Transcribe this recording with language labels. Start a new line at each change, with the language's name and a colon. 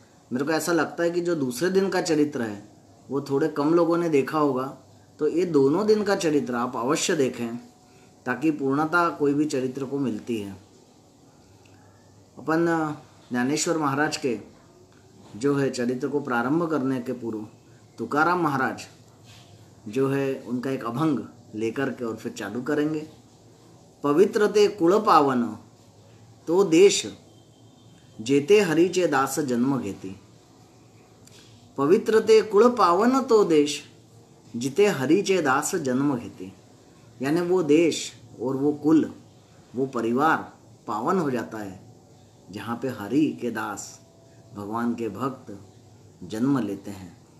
Hindi: मेरे को ऐसा लगता है कि जो दूसरे दिन का चरित्र है वो थोड़े कम लोगों ने देखा होगा, तो ये दोनों दिन का चरित्र आप अवश्य देखें ताकि पूर्णता कोई भी चरित्र को मिलती है। अपन ज्ञानेश्वर महाराज के जो है चरित्र को प्रारंभ करने के पूर्व तुकाराम महाराज जो है उनका एक अभंग लेकर के और फिर चालू करेंगे।
Marathi: पवित्र ते कुळ पावन तो देश जेते हरीचे दास जन्म घेती। पवित्र ते कुळ पावन तो देश जिते हरीचे दास जन्म घेती,
Hindi: यानी वो देश और वो कुल, वो परिवार पावन हो जाता है जहाँ पे हरि के दास, भगवान के भक्त जन्म लेते हैं।